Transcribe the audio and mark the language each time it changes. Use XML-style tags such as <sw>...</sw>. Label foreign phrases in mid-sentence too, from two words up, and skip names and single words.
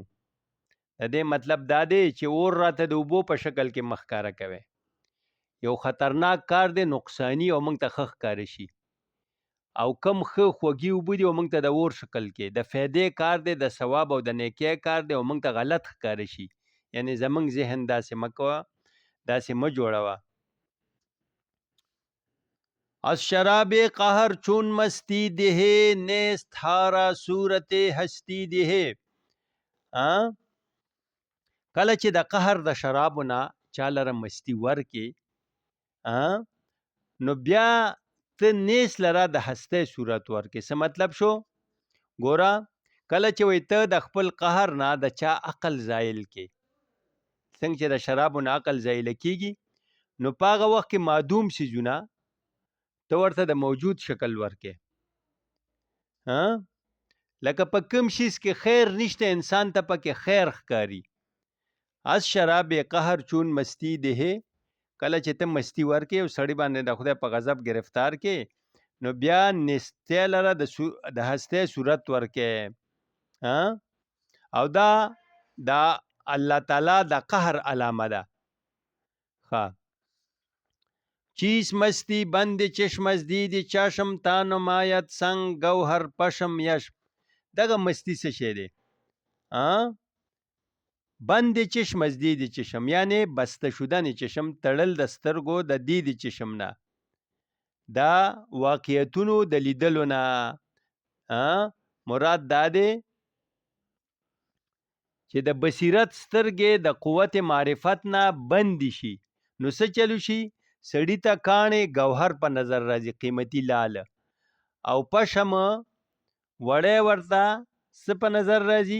<ps>د دې مطلب دا دی چې اور راته د اوبو په شکل کې مخکاره کوي، یو خطرناک کار دی، نقصانی، او موږ ته ښه ښکاره شي. او کم ښه خوږي اوبه دي او موږ ته د اور شکل کې د فایدې کار دی، د ثواب او د نیکۍ کار دی، او موږ ته غلط ښکاره شي. یعنی زموږ ذهن داسې مه کوه، داسې مه جوړوه.</ps> <fa>از شراب قهر چون مستی ده، نیست هارا صورت هستی ده.</fa> <ps>کله چې د قهر د شرابو نه چا لره مستی ورکې، نو بیا ته نیس لره د هستی صورت ورکې. څه مطلب شو؟ ګوره کله چې وای ته د خپل قهر نه د چا عقل زایل کې، څنګه چې د شرابو نه عقل زایل کېږي، نو په هغه وخت کې معدوم څیزونه ته ورته د موجود شکل ورکې. لکه په کوم شیز کې خیر نشته، انسان ته پکې خیر ښکاري.</ps> <fa>از شراب قهر چون مستی ده،</fa> <ps>کله چې ته مستی ورکې او سړی باندې د خدای په غضب گرفتار کې، نو بیا نستی لره د هستی صورت ورکې. او دا الله تعالی د قهر علامه ده.</ps> <fa>چیز مستی بند چشم از دید چشم، تا نماید سنگ گوهر پشم یشم.</fa> <ps>دغه مستی څه شی دی؟</ps> <fa>بند چشم از دید چشم،</fa> <ps>یعنی</ps> <fa>بسته شدن چشم،</fa> <ps>تړل د سترګو د</ps> <fa>دید چشم</fa> <ps>نه، دا واقعیتونو د لیدلو نه. مراد دا دی چې د بصیرت سترګې د قوت معرفت نه بندي شي، نو څه چلو شي؟ سړی ته کاڼې گوهر په نظر راځي، قیمتي لال، او پشم وړی ورته څه په نظر راځي؟</ps>